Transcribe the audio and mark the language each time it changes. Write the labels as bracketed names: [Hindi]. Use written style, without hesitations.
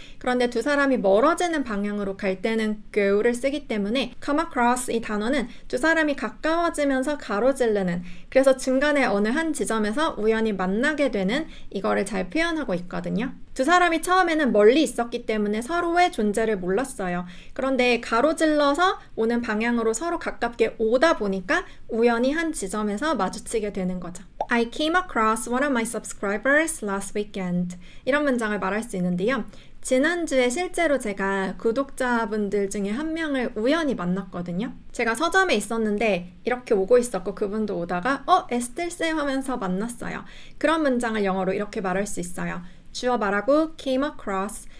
[Korean] 그런데 두 사람이 멀어지는 방향으로 갈 때는 go를 쓰기 때문에 come across 이 단어는 두 사람이 가까워지면서 가로지르는, 그래서 중간에 어느 한 지점에서 우연히 만나게 되는 이거를 잘 표현하고 있거든요. 두 사람이 처음에는 멀리 있었기 때문에 서로의 존재를 몰랐어요. 그런데 가로질러서 오는 방향으로 서로 가깝게 오다 보니까 우연히 한 지점에서 마주치게 되는 거죠. [English] I came across one of my subscribers last weekend. [Korean] 이런 문장을 말할 수 있는데요. 지난주에 실제로 제가 구독자분들 중에 한 명을 우연히 만났거든요. 제가 서점에 있었는데 이렇게 오고 있었고 그분도 오다가 에스텔쌤 하면서 만났어요. 그런 문장을 영어로 이렇게 말할 수 있어요. 주어 말하고 came across.